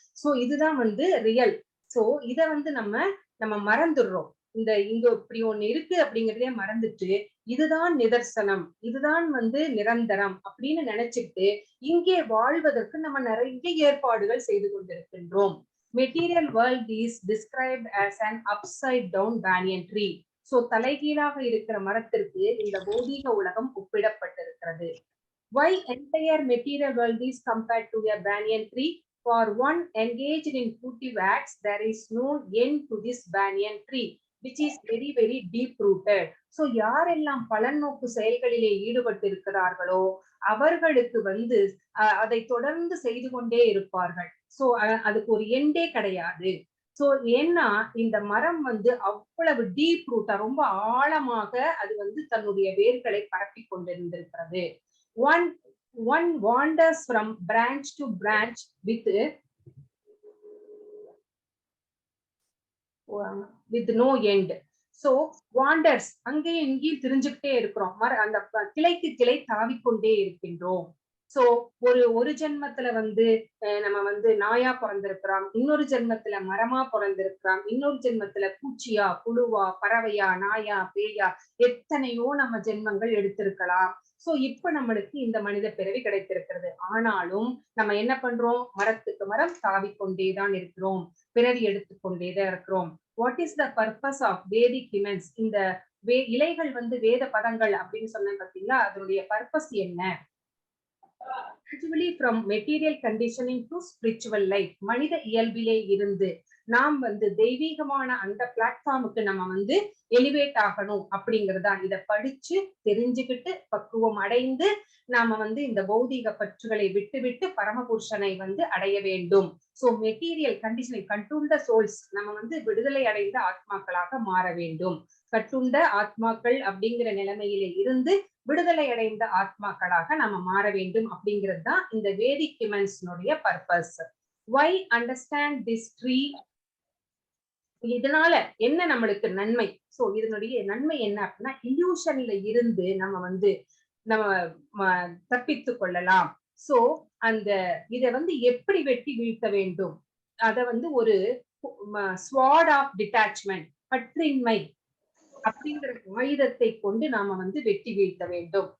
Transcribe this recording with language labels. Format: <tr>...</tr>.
<ta>So இதுதான் வந்து real. So இத வந்து நம்ம மறந்துடுறோம். இங்க இப்படி ஒண்ணு இருக்கு அப்படிங்கறதே மறந்துட்டு, இதுதான் நிதர்சனம், இதுதான் வந்து நிரந்தரம் அப்படின்னு நினைச்சிட்டு இங்கே வாழ்வதற்கு நம்ம நிறைய ஏற்பாடுகள் செய்து கொண்டிருக்கின்றோம்.</ta> <en>Material world is described as an upside down banyan tree. So தலைகீழாக இருக்கிற மரத்திற்கு இந்த பௌதீக உலகம் ஒப்பிடப்பட்டிருக்கிறது. Why entire material world is compared to a banyan tree? For one engaged in fruitive acts, there is no end to this banyan tree, which is very very deep rooted.</en> <ta>So யாரெல்லாம் பலநோக்கு செயல்களிலே ஈடுபட்டு இருக்கிறார்களோ அவர்களுக்கு வந்து அதை தொடர்ந்து செய்து கொண்டே இருப்பார்கள். சோ அதுக்கு ஒரு எண்டே கிடையாது. சோ ஏன்னா இந்த மரம் வந்து அவ்வளவு டீப் ரூட்டா, ரொம்ப ஆழமாக அது வந்து தன்னுடைய வேர்களை பரப்பி கொண்டிருந்திருக்கிறது.</ta> <en>One wanders from branch to branch with no end.</en> <ta>So wanders, அங்கேயும் இங்கேயும் திரிஞ்சுக்கிட்டே இருக்கிறோம். அந்த கிளைக்கு கிளை தாவிக்கொண்டே இருக்கின்றோம். சோ ஒரு ஜென்மத்துல வந்து நம்ம வந்து நாயா பிறந்திருக்கிறோம், இன்னொரு ஜென்மத்துல மரமா பிறந்திருக்கிறோம், இன்னொரு ஜென்மத்துல பூச்சியா, புழுவா, பறவையா, நாயா, பேயா, எத்தனையோ நம்ம ஜென்மங்கள் எடுத்திருக்கலாம். சோ இப்ப நம்மளுக்கு இந்த மனித பிறவி கிடைத்திருக்கிறது. ஆனாலும் நம்ம என்ன பண்றோம்? மரத்துக்கு மரம் தாவிக்கொண்டேதான் இருக்கிறோம், பிறவி எடுத்துக்கொண்டேதான் இருக்கிறோம்.</ta> <en>What is the purpose of Vedic humans?</en> <ta>இந்த இலைகள் வந்து வேத பதங்கள் அப்படின்னு சொன்னேன் பாத்தீங்களா, அதனுடைய பர்பஸ் என்ன?</ta> <en>Actually from material conditioning to spiritual life,</en> <ta>மனித இயல்பிலே இருந்து நாம் வந்து தெய்வீகமான அந்த பிளாட்ஃபார்முக்கு நம்ம வந்து எலிவேட் ஆகணும் அப்படிங்கறதா. இத படிச்சு தெரிஞ்சுக்கிட்டு பக்குவம் அடைந்து நாம வந்து இந்த பௌதீக பற்றுகளை விட்டு பரமபுருஷனை வந்து அடைய வேண்டும். சோ மெட்டீரியல் கண்டிஷனை கட்டுண்ட சோல்ஸ் நம்ம வந்து விடுதலை அடைந்த ஆத்மாக்களாக மாற வேண்டும். கட்டுண்ட ஆத்மாக்கள் அப்படிங்கிற நிலைமையில இருந்து விடுதலை அடைந்த ஆத்மாக்களாக நம்ம மாற வேண்டும் அப்படிங்கிறது தான் இந்த வேதிக் ஹியூமன்ஸ்னுடைய purpose.</ta> <en>Why understand this tree?</en> <ta>இதனால என்ன நம்மளுக்கு நன்மை? சோ இதனுடைய நன்மை என்ன அப்படின்னா, இல்யூஷன்ல இருந்து நம்ம வந்து நம்ம தப்பித்து கொள்ளலாம். சோ அந்த இத வந்து எப்படி வெட்டி வீழ்த்த வேண்டும், அத வந்து ஒரு</ta> <en>sword of detachment,</en> <ta>பற்றின்மை அப்படிங்கிற ஆயுதத்தை கொண்டு நாம வந்து வெட்டி வீழ்த்த வேண்டும்.</ta>